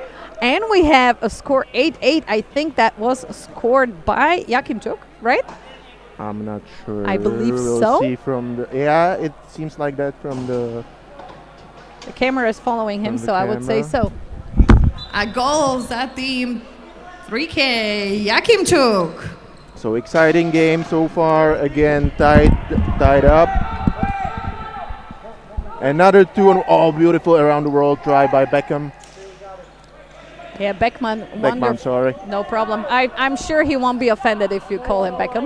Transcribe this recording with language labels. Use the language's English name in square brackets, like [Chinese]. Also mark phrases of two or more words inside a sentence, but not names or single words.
[English] And we have a score 8-8. I think that was scored by Jakimčuk, right? I'm not sure. I believe we'll so. See it seems like that from the... The camera is following him, so I would say so. A goal [Slovak] za tým 3K, Jakimčuk. [English] So exciting game so far. Again, tied up. Another 2 beautiful around the world try by Beckham. Yeah, Beckman, sorry. No problem. I'm sure he won't be offended if you call him Beckham.